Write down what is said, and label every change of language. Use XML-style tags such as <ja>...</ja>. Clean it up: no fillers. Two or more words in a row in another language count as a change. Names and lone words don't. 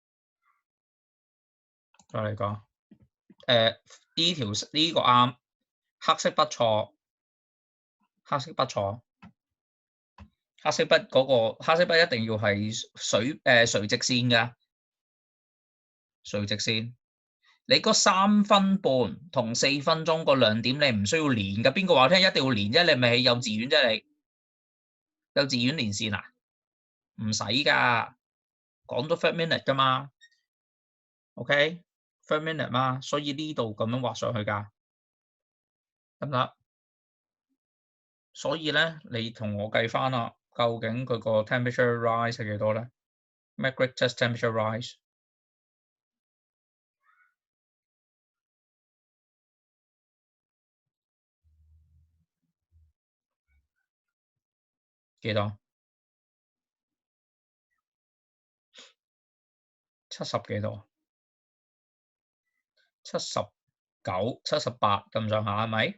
<yue>再嚟個，呢條呢個啱，黑色筆錯，黑色筆嗰個黑色筆一定要係垂直線㗎，垂直線。你嗰3分半同4分鐘個兩點你唔需要連㗎，邊個話聽一定要連啫？你咪係幼稚園啫？你幼稚園連線啊？唔使㗎，講咗</yue> <en>third minute</en> <yue>㗎嘛 ，OK？</yue> <en>third minute</en> <yue>嘛，所以呢度咁樣畫上去㗎，得唔得？所以咧，你同我計翻啦，究竟佢個</yue> <en>temperature rise</en> <yue>係幾多咧 ？</yue> <en>Magritte temperature rise</en> <yue>幾多？70幾多？79、78咁上下係咪？</yue>